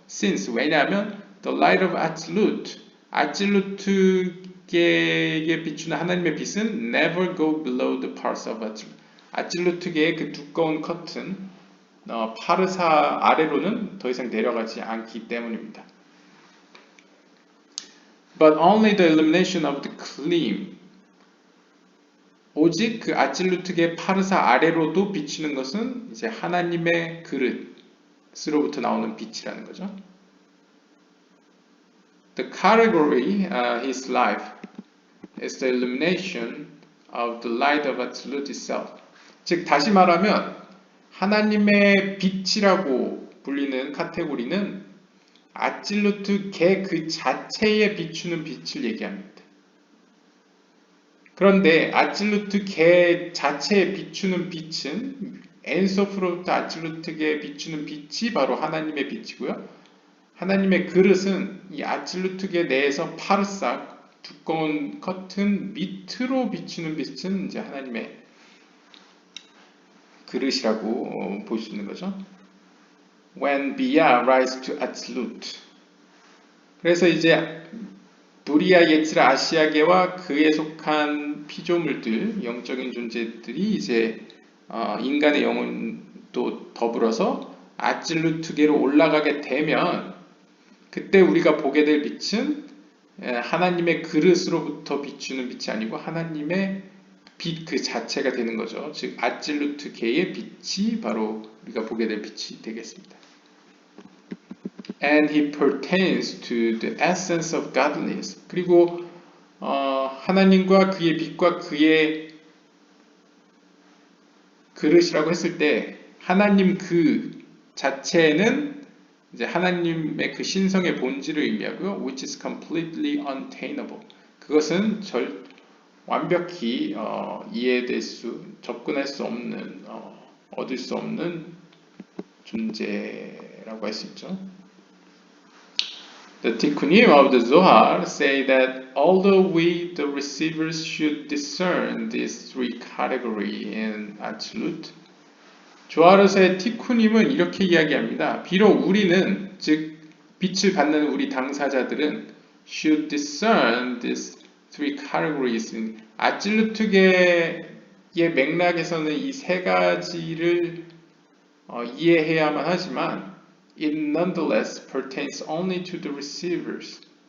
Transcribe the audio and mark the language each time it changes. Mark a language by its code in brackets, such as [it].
[en] Since, [ko] 왜냐하면 [en] the light of Atzilut, [ko] 아칠루트계에 비추는 하나님의 빛은 [en] never go below the parts of Atzilut. [ko] 아칠루트계의 그 두꺼운 커튼, 파르사 아래로는 더 이상 내려가지 않기 때문입니다. [en] But only the illumination of the klim. [ko] 오직 그 아칠루트계 파르사 아래로도 비치는 것은 이제 하나님의 그릇으로부터 나오는 빛이라는 거죠. [en] The category, his life, is the illumination of the light of Atzilut itself. [ko] 즉 다시 말하면 하나님의 빛이라고 불리는 카테고리는 아칠루트 계 그 자체에 비추는 빛을 얘기합니다. 그런데 아칠루트 계 자체에 비추는 빛은 엔소프로부터 아칠루트 계에 비추는 빛이 바로 하나님의 빛이고요. 하나님의 그릇은 이 아칠루트 계 내에서 파르삭 두꺼운 커튼 밑으로 비추는 빛은 이제 하나님의 그릇이라고 볼 수 있는 거죠. [en] When Bia rise to Atzilut. [ko] 그래서 이제 도리아, 예츠라, 아시아계와 그에 속한 피조물들, 영적인 존재들이 이제 인간의 영혼도 더불어서 아찔루트계로 올라가게 되면 그때 우리가 보게 될 빛은 하나님의 그릇으로부터 비추는 빛이 아니고 하나님의 빛 그 자체가 되는 거죠. 즉 아찔루트계의 빛이 바로 우리가 보게 될 빛이 되겠습니다. [en] And he pertains to the essence of godliness. [ko] 그리고 하나님과 그의 빛과 그의 그릇이라고 했을 때 하나님 그 자체는 이제 하나님의 그 신성의 본질을 의미하고요. [en] Which is completely unattainable. [ko] 그것은 완벽히 이해될 수, 접근할 수 없는, 얻을 수 없는 존재라고 할 수 있죠. [en] The Tikkunim of the Zohar say that although we, the receivers, should discern these three categories in Atzilut, [ko] 조아르서의 티쿠님은 이렇게 이야기합니다. 비록 우리는, 즉 빛을 받는 우리 당사자들은 [en] should discern these three categories in [ko] 아찔루트계의 맥락에서는 이 세 가지를 이해해야만 하지만 [en] it nonetheless pertains only to the receivers.